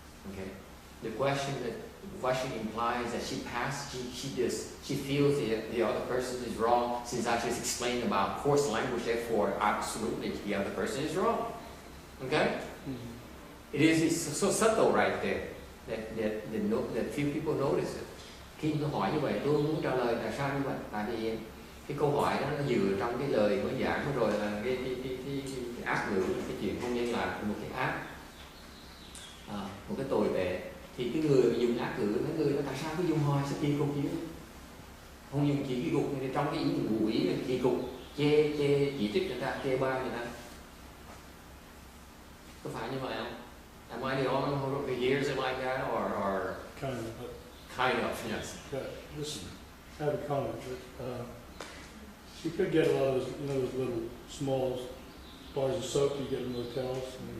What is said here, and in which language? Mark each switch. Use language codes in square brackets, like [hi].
[en] Okay, the question implies that she feels the other person is wrong. Since I just explained about coarse language, therefore absolutely the other person is wrong. Okay, it's so subtle right there that few people notice it. [vi] Khi tôi hỏi như vậy, tôi muốn trả lời tại sao như vậy, tại vì cái câu hỏi đó nó vừa trong cái lời mới giảng rồi là cái ác ngữ, cái chuyện hôn nhân là một cái ác, một cái tồi tệ. Thì cái người dùng ác ngữ, cái người đó tại sao cứ dùng hoài sao kỳ cục chứ? Không dùng chỉ kỳ cục, trong cái ý ngụ ý là kỳ cục, chê chỉ trích người ta, chê bai người ta. Có phải như vậy không? [en] Am I the only one who hears it like that, or kind of, yes. Listen, I have a comment. You could get a lot of those little small bars of soap you get in motels.